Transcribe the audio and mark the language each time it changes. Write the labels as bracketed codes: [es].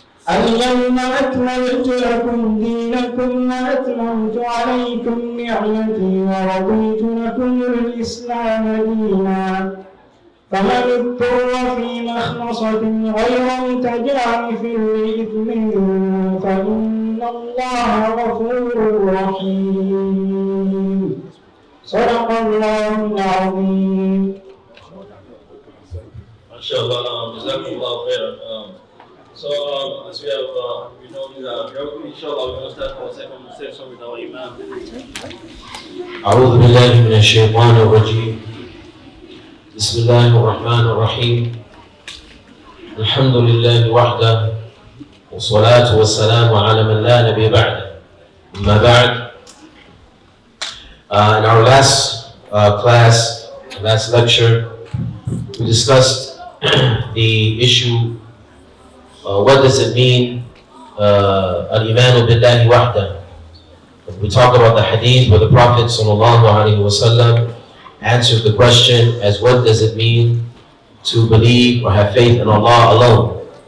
[ar] اليوم أكملت لكم دينكم وأتممت عليكم نعمتي ورضيت لكم الإسلام دينا فمن اضطر في مخمصة غير متجانف لإثم فإن الله غفور رحيم صدق الله العظيم. MashaAllah, Jazakumullah khairan. [en] So as we have, inshallah, we're going to start our second session with our Imam. [ar] أعوذ بالله من الشيطان الرجيم بسم الله الرحمن الرحيم الحمد لله وحده والصلاة والسلام على من لا نبي بعده أما بعد. [en] In our last last lecture, we discussed the issue, what does it mean, [ar] al-imanu billahi wahda. [en] We talked about the hadith where the Prophet ﷺ answered the question as what does it mean to believe or have faith in Allah alone.